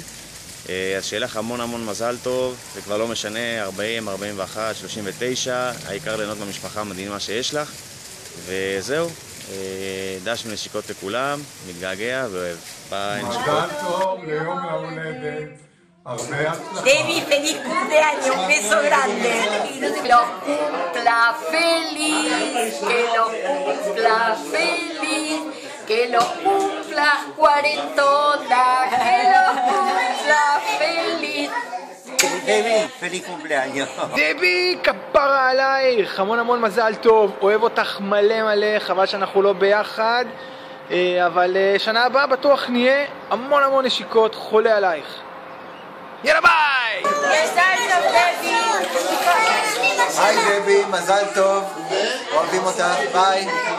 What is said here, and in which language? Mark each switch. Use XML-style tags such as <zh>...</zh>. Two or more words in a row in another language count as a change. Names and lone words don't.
<he>אז שיהיה לך המון המון מזל טוב, זה כבר לא משנה, 40, 41, 39, העיקר ליהנות במשפחה המדהימה שיש לך, וזהו, דש ונשיקות לכולם, מתגעגע ואוהב. ביי. מזל טוב ליום ההולדת.</he> <es>Debbie, feliz cumpleaños, un beso grande. Que lo cumpla feliz, que lo cumpla feliz, que lo cumpla cuarentona, que lo cumpla feliz. Debbie, feliz cumpleaños.</es> <he>דבי, כפרה עלייך, המון המון מזל טוב, אוהב אותך מלא מלא, חבל שאנחנו לא ביחד, אבל שנה הבאה בטוח נהיה, המון המון נשיקות, חולה עלייך. יאללה ביי! מזל טוב דבי! היי דבי, מזל טוב, אוהבים אותך, ביי.</he>